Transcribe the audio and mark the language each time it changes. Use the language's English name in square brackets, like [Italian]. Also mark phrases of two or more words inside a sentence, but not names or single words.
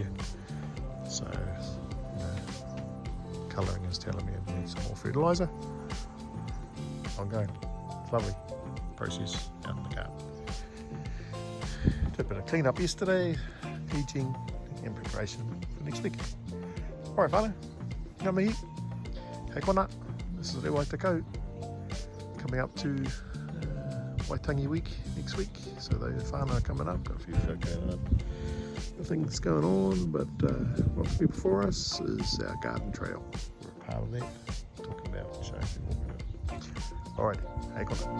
[English] So colouring is telling me I need some more fertiliser. Ongoing. It's lovely process out in the garden. Did a bit of clean up yesterday, teaching and preparation for next week. [Māori] Alright whānau, ngā mihi, hei kona, [English] this is Rewa Te Kau, coming up to Waitangi week next week, so the whānau are coming up, got a few folk going up. Things going on, but what's before us is our garden trail. We're a part of that, talking about and showing people what we're doing.